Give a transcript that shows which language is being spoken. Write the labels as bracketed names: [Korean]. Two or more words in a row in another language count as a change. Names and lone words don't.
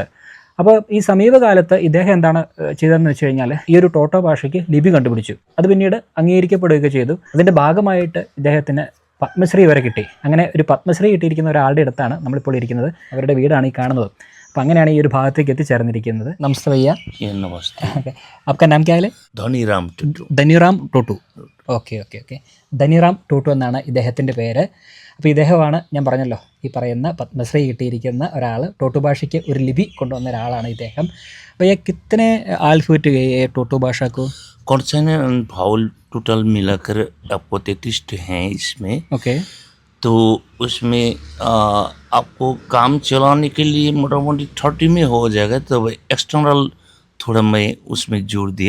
[Malayalam] അപ്പോൾ ഈ സമീപകാലത്ത് ഇദ്ദേഹം എന്താണ് ചെയ്തതെന്ന് വെച്ച് കഴിഞ്ഞാൽ, ഈ ഒരു ടോട്ടോ ഭാഷയ്ക്ക് ലിപി കണ്ടുപിടിച്ചു. അത് പിന്നീട് അംഗീകരിക്കപ്പെടുകയൊക്കെ ചെയ്തു. അതിൻ്റെ ഭാഗമായിട്ട് ഇദ്ദേഹത്തിന് പത്മശ്രീ വരെ കിട്ടി. അങ്ങനെ ഒരു പത്മശ്രീ കിട്ടിയിരിക്കുന്ന ഒരാളുടെ അടുത്താണ് നമ്മളിപ്പോൾ ഇരിക്കുന്നത്. അവരുടെ വീടാണ് ഈ കാണുന്നത്. അപ്പോൾ അങ്ങനെയാണ് ഈ ഒരു ഭാഗത്തേക്ക് എത്തിച്ചേർന്നിരിക്കുന്നത്. [Hindi] नमस्ते भैया. ഓക്കെ, आपका नाम क्या है? [Malayalam] ധനിറാം ടോട്ടു. ഓക്കെ. ധനിറാം ടോട്ടു എന്നാണ് ഇദ്ദേഹത്തിൻ്റെ പേര്. അപ്പോൾ ഇദ്ദേഹമാണ് ഞാൻ പറഞ്ഞല്ലോ ഈ പറയുന്ന പത്മശ്രീ കിട്ടിയിരിക്കുന്ന ഒരാൾ. ടോട്ടു ഭാഷയ്ക്ക് ഒരു ലിപി കൊണ്ടുവന്ന ഒരാളാണ് ഇദ്ദേഹം. [Hindi] भैया कितने अल्फाबेट गए ये टोटो भाषा को? [English] consonant vowel total [Hindi] मिलाकर आपको 33 हैं इसमें. ओके. तो उसमें आपको काम चलाने के लिए मोटामोटी 30 में हो जाएगा. तो एक्सटर्नल थोड़ा मैं उसमें जोड़ दिया.